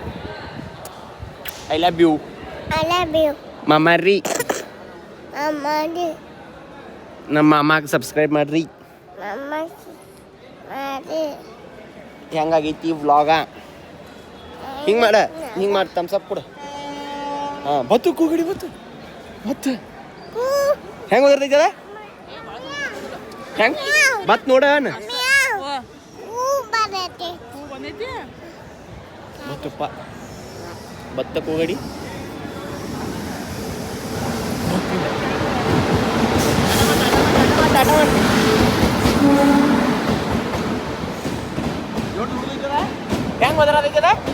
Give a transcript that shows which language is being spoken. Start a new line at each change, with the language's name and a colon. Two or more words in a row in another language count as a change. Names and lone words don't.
English: I love you mumma ರೀ.
Kannada: ನಮ್ಮ ಅಮ್ಮಗೆ ಸಬ್ಸ್ಕ್ರೈಬ್ ಮಾಡ್ರಿ. ಹೆಂಗಾಗೈತಿ ವ್ಲಾಗ? ಹಿಂಗೆ ಮಾಡ, ಹಿಂಗೆ ಮಾಡಿ ತಮ್ಸಪ್ ಕೊಡು. ಹಾಂ ಬತ್ತು ಕೂಗಡಿ ಬತ್ತು ಬತ್ತು. ಹೆಂಗೆ ಹೋಗಿರ್ತೈತದ? ಹೆಂಗೆ ಬತ್ ನೋಡ. ಬತ್ತಪ್ಪ ಬತ್ತ ಕೂಗಡಿ. ಹೆಂಗ್ ಹೋದ್ರದೈತದ?